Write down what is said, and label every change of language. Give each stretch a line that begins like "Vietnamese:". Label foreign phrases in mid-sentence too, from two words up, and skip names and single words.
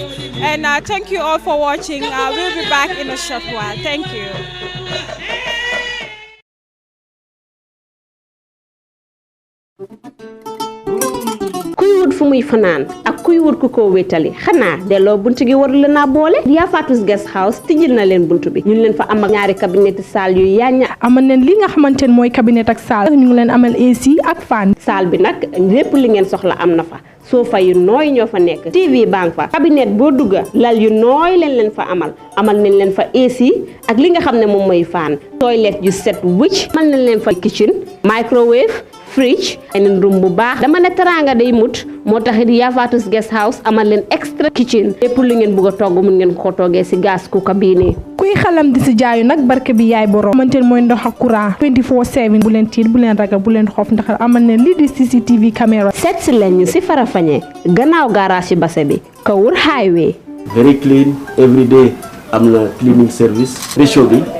English: And thank you all for watching. We'll be back in a short while. Thank you.
Wolof: Kuy wut fu muy fanaan ak kuy wut ku ko wétali xanaa delloo buntu gi war la naa boole Yaa Faatu's Guest House tijjil na leen buntu bi ñu leen fa am ak ñaari cabinet salle yu yaaña amal neen li nga xamante ne mooy cabinet ak salle ñu ngi leen amal AC ak fan salle bi nag lépp li ngeen soxla am na fa sofa yu nooy ñoo fa nekk TV bang fa cabinet boo dugga lal yu nooy leen fa amal nañ leen fa AC ak li nga xam ne moom mooy fan toilette yu set wicc amal nañ leen fa
English: kitchen microwave fridge en room
Wolof: bu baax dama ne teranga day mut moo taxit Yaa Faatu's Guest House amal leen
English: extra kitchen
Wolof: lépp lu ngeen bëgg a togg mun ngeen ko toggee si
English: gas cooker
Wolof: bii nii kuy xalam di si jaayu nag barke bi yaay borom xamante ne mooy ndox ak courant 24/7 bu leen tiit bu leen ragal bu leen xoof ndax amal ne lii di CCTV caméra seet si leen ñu si Farafenni gannaaw garage base bi Kawur highway
English: very clean every day
Wolof: am na
English: cleaning service ratio bi